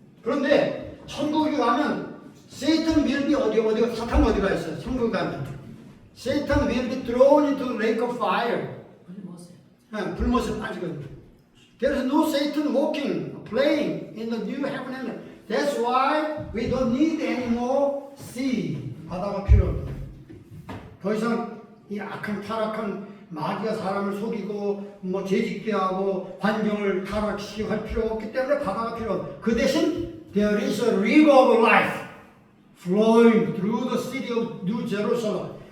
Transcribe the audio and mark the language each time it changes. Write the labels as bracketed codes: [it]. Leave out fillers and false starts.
[ko] 그런데 천국에 가면 세이탄 [en] will be [ko] 사탄 어디가 있어요? 천국에 가면 [en] 세이탄 will be thrown into the lake of fire. [ko] 불못에 빠지거든요. [en] There is no Satan walking, playing in the new heaven and earth. That's why we don't need any more sea. [ko] 바다가 필요합니다. 더 이상 이 악한 타락한 마귀가 사람을 속이고 죄짓게 하고 환경을 타락시키고 할 필요가 없기 때문에 바다가 필요합니다. 그 대신 [en] there is a river of life flowing through the city of New Jerusalem.